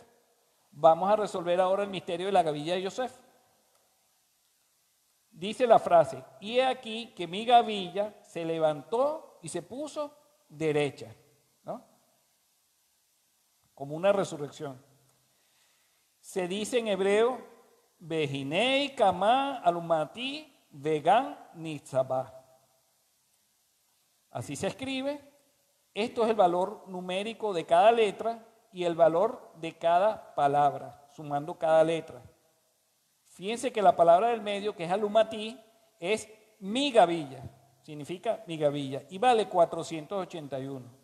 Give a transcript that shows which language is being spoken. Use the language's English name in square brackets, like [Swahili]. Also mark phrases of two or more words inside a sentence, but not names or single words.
[Spanish] Vamos a resolver ahora el misterio de la gavilla de Yosef. Dice la frase, y he aquí que mi gavilla se levantó y se puso derecha, ¿no? Como una resurrección. Se dice en hebreo, [Hebrew] והנה קמה אלמתי וגם נצבה. [Spanish] Así se escribe. Esto es el valor numérico de cada letra y el valor de cada palabra, sumando cada letra. Fíjense que la palabra del medio, que es alumati, es mi gavilla, significa mi gavilla, y vale 481.